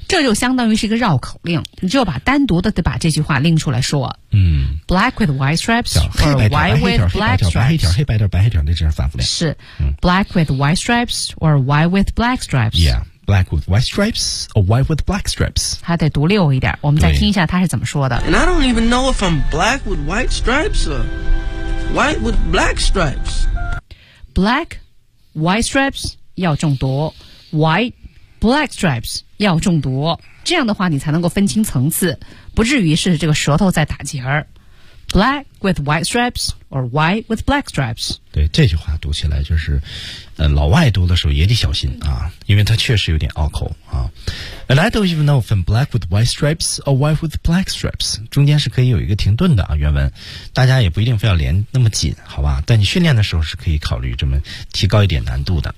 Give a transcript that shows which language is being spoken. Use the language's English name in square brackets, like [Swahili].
[Chinese] 这就相当于是一个绕口令，你就把单独的得把这句话拎出来说。嗯， [English] black with white stripes， [Chinese] 黑白条，黑白条，黑白条，黑白条，黑白条，黑白条，那这样反复练 [English] 是，嗯，black with white stripes or white with black stripes， yeah， black with white stripes or white with black stripes? [Chinese] 还得读溜一点，我们再听一下他是怎么说的。 [English] And I don't even know if I'm black with white stripes or white with black stripes. Black, white stripes, [Chinese] 要中毒。 [English] White, black stripes, 要中毒。 [Chinese] 这样的话你才能够分清层次，不至于是这个舌头在打结。 [English] Black with white stripes or white with black stripes. [Chinese] 对，这句话读起来就是老外读的时候也得小心啊，因为它确实有点拗口啊。 [English] And I don't even know if I'm black with white stripes or white with black stripes. [Chinese] 中间是可以有一个停顿的啊，原文大家也不一定非要连那么紧，好吧，但你训练的时候是可以考虑这么提高一点难度的。